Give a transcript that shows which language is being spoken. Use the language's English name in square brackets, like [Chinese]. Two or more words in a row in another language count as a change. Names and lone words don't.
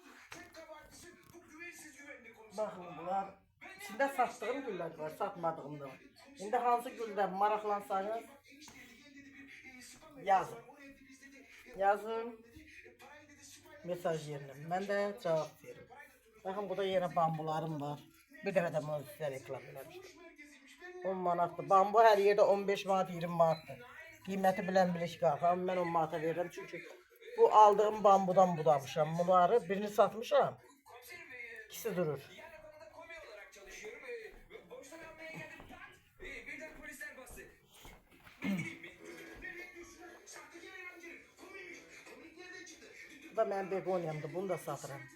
[Turkish] Bakın bunlar, içinde sattığım güller var, satmadığım da var. Şimdi hansı gülden maraklansanız yazın. Yazın mesaj yerine. Ben de cevap veririm. Bakın burada yine bambularım var. [Azerbaijani] Bir dəfə də bunu sizə reklam eləmişdim. 10 manatdır. [Turkish] Bambu her yerde 15 manat, 20 manatdır. Kıymeti bilen bilir ki qalxam. [Azerbaijani] Ben 10 manata verirəm çünkü bu aldığım bambudan budamışam. Bunları birini satmışam. [Turkish] İkisi durur. Bu da benim begonyamdı. Bunu da satırım.